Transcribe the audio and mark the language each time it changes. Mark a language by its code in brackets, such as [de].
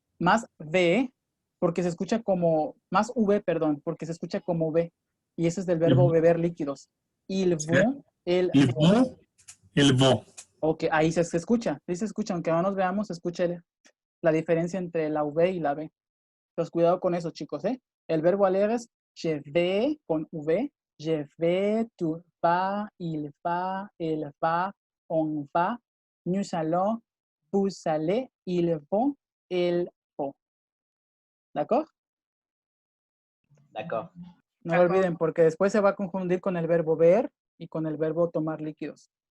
[es] Más V, porque se escucha como, más V, perdón, porque se escucha como V. Y ese es del verbo Ujú. beber líquidos. [fr] Ils vont, elles Ils vont. vont, elles vont. [es] Ok, ahí se escucha. Ahí se escucha, aunque no nos veamos, se escucha la diferencia entre la V y la B. Entonces, cuidado con eso, chicos, ¿eh? El verbo [fr] aller es je vais [es] con V, [fr] je vais, tu vas, il va, elle va, on va, nous allons, vous allez, ils vont, elles vont. ¿D'accord? D'accord. [es] No lo olviden porque después se va a confundir con el verbo ver y con el verbo tomar líquidos.